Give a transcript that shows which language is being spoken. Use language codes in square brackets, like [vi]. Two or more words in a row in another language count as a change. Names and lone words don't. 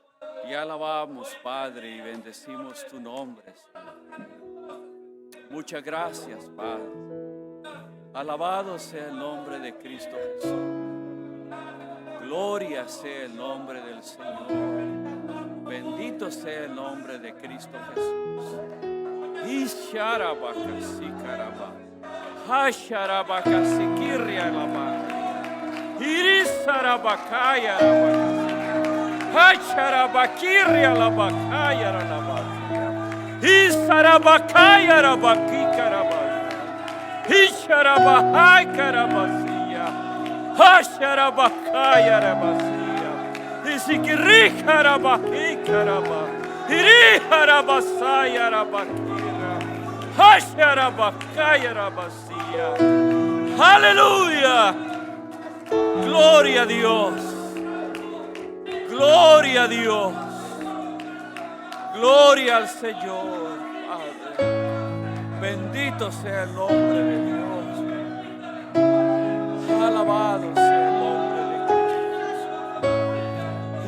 [es] Te alabamos, Padre, y bendecimos tu nombre, Señor. Muchas gracias, Padre. Alabado sea el nombre de Cristo Jesús. Gloria sea el nombre del Señor. Bendito sea el nombre de Cristo Jesús. Isharabakasikaraba. Hasharabakasikirialaba. Irisarabakayarabakasi. Hasharabakirialabakayarabakasi. Isarabakayarabakikaraba. Isharabahaykarabasi. Hasharabakayarabasiya. Isikirikarabahikaraба. Iriharabasayarabakira. Hasharabakayarabasiya. Aleluya. Gloria a Dios. Gloria a Dios. Gloria al Señor. Padre. Bendito sea el nombre de Dios. Alabado sea el nombre de Cristo.